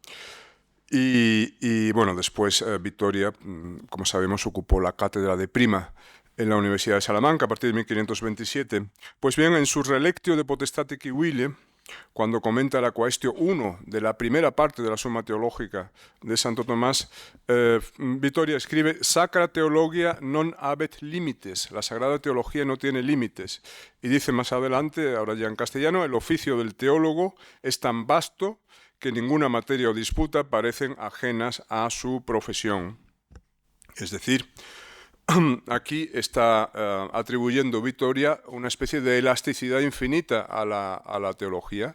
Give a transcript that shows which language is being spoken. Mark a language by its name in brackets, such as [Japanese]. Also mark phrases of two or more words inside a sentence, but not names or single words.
[Spanish] Y bueno, después Vitoria, como sabemos, ocupó la cátedra de prima en la Universidad de Salamanca a partir de 1527. Pues bien, en su Relectio de Potestate Civile, cuando comenta la Quaestio 1 de la primera parte de la Summa Teológica de Santo Tomás, Vittoria escribe: [Latin] Sacra Theologia non habet limites, [Spanish] la Sagrada Teología no tiene límites. Y dice más adelante, ahora ya en castellano, el oficio del teólogo es tan vasto que ninguna materia o disputa parecen ajenas a su profesión. Es decir, aquí está atribuyendo Vittoria una especie de elasticidad infinita a la teología.